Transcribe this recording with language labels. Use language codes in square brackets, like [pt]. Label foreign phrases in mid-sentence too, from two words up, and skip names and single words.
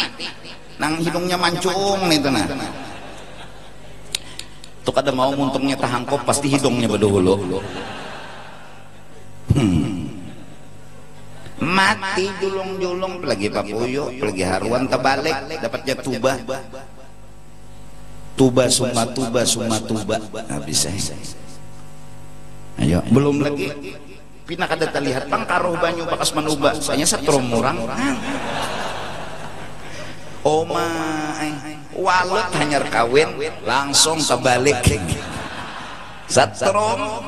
[bjn] Nang hidungnya mancung itu nah. Tuh kada mau muntungnya tahangkop pasti hidungnya bedahulu. Mati julung-julung pelagi papuyo, pelagi haruan terbalik dapatnya tuba suma tuba habis ayo belum lagi pina kada terlihat pangkaruh banyu bakas manuba saya setrum murang walut hanyar kawin langsung terbalik setrum.